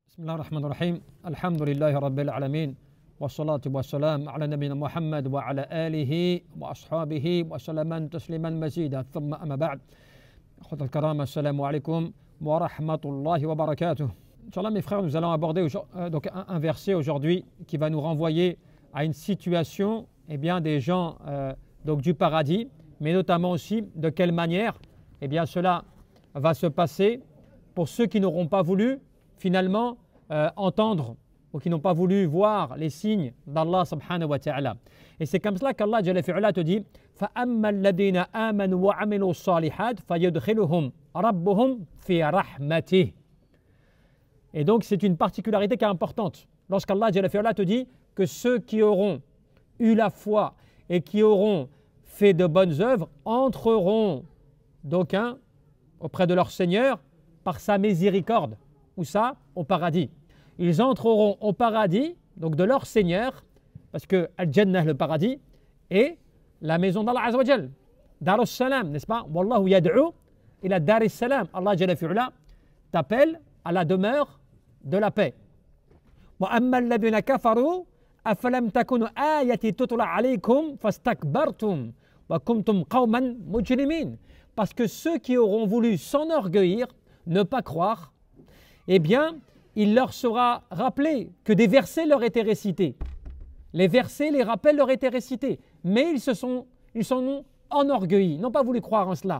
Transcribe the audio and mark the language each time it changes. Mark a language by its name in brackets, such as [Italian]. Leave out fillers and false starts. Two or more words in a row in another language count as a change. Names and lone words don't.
[Arabic] بسم الله الرحمن الرحيم الحمد لله رب العالمين والصلاة والسلام على نبينا محمد وعلى آله وأصحابه وسلم تسليما مزيدا ثم أما بعد أخوة الكرام السلام عليكم ورحمة الله وبركاته. [French] Inch'Allah mes frères, nous allons aborder donc un verset aujourd'hui qui va nous renvoyer à une situation des gens donc du paradis, mais notamment aussi de quelle manière cela va se passer pour ceux qui n'auront pas voulu finalement entendre ou qui n'ont pas voulu voir les signes d'Allah [Arabic] سبحانه وتعالى. [French] Et c'est comme cela qu' [Arabic] الله جل في علاه [French] te dit [Arabic] فَأَمَّا الَّذِينَ آمَنُوا وَعَمِلُوا الصَّالِحَاتِ فَيُدْخِلُهُمْ رَبُّهُمْ فِي رَحْمَتِهِ. [French] Et donc c'est une particularité qui est importante. Lorsqu' [Arabic] الله جل في علاه [French] te dit que ceux qui auront eu la foi et qui auront fait de bonnes œuvres entreront donc auprès de leur Seigneur par sa miséricorde. Où ça? Au paradis. Ils entreront au paradis, donc de leur Seigneur, parce que Al-Jannah, le paradis, est la maison d' [Arabic] الله عز وجل. [French] Dar al-Salam, n'est-ce pas? [Arabic] والله يدعو إلى دار السلام. الله جل في علاه [French] t'appelle à la demeure de la paix. [Arabic] وأما الذين كفروا أفلم تكن آياتي تتلى عليكم فاستكبرتم وكنتم قوما مجرمين. [French] Parce que ceux qui auront voulu s'enorgueillir, ne pas croire, il leur sera rappelé que des versets leur étaient récités. Les versets, les rappels leur étaient récités. Mais ils s'en ont enorgueillis, n'ont pas voulu croire en cela.